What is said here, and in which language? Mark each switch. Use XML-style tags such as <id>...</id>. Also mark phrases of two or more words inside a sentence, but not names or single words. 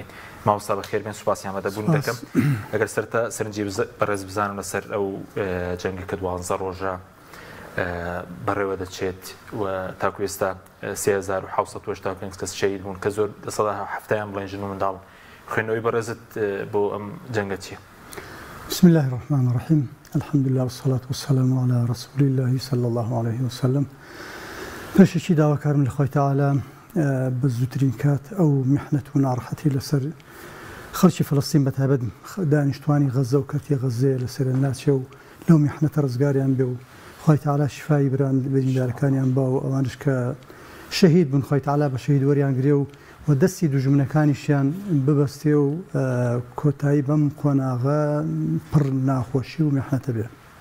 <ckb>مامۆستا بەخێربێن، سوپاسی ئامادەبوون دەکەم. ئەگەر سەرەتا سەرنجی بەڕێز بزانم لەسەر ئەو جەنگی کە 12 ڕۆژە بەڕێوە دەچێت و تاکو ئێستا 3785 کەس شەهید بوون کە زۆر لە 170یان بڵێن ژن و منداڵ. خوێندنەوەی بەڕێزت بۆ ئەم جەنگە چییە؟</ckb> <ar>بسم الله الرحمن الرحيم الحمد لله والصلاة والسلام على رسول الله صلى الله عليه وسلم.</ar> <ckb>پێشێکی داواکارم لە خۆی تەعالا بە زووترین کات ئەو میحنەت و ناڕەحەتی لەسەر خەڵکی فەڵەستین بەتایبەت دانیشتوانی غەزە و کەرتی غەزەیە لەسەر ناچێ و لەو میحنەتە ڕزگاریان بێ و خۆی تەعالا شیفای بریندارەکانیان با و ئەوانش کە شەهید بوون خۆی تەعالا بە شەهید وەریانگرێ و دەستی دوژمنەکانیشیان ببەستێ و کۆتایی بەم قۆناغە پڕ ناخۆشی و میحنەتە بێ.</ckb>